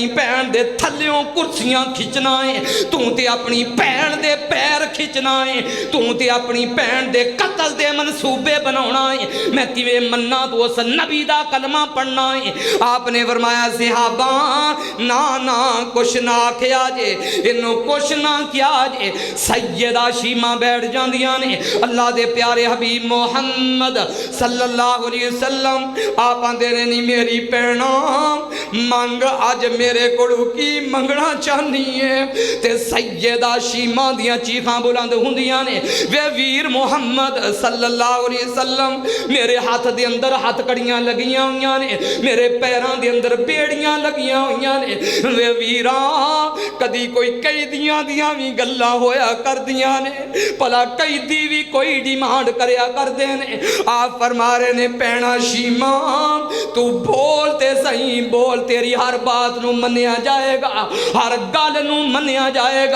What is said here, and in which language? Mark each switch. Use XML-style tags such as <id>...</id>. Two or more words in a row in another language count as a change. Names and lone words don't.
<pa>بھین دے تھلیوں کرسیاں کھچنا ہے توں تے اپنی بھین دے پیر کھچنا ہے توں تے اپنی بھین دے قتل دے منصوبے بنانا ہے میں کیویں مناں تو اس نبی دا کلمہ پڑھنا ہے آپ نے فرمایا صحابہ نہ نہ کجھ نہ آکھیا جے انہوں کجھ نہ کیا جے سیدہ شیما بیٹھ جاندیاں نے اللہ دے پیارے حبیب محمد</pa> <ar>صلى الله عليه وسلم</ar> <pa>آپ آندے نے نی میری بھینا منگ اج میرے کولوں کی منگنا چاہنی ہے تے سیدہ شیما دیاں چیخاں بلند ہندیاں نے وے ویر محمد صلی اللہ</pa> <ar>عليه وسلم</ar> <pa>میرے ہاتھ دے اندر ہتھ کڑیاں لگیاں ہوئیاں نے میرے پیراں دے اندر بیڑیاں لگیاں ہوئیاں نے وے ویرا کدی کوئی قیدیاں دیاں بھی گلاں ہویا کردیاں نے بھلا قیدی بھی کوئی ڈیمانڈ کریا کردے نے آپ فرما رہے نے بھینا شیما توں بول تے سہی بول کول تیری ہر بات نوں منیا جائے گا، ہر گل نوں منیا جائے گا.</pa>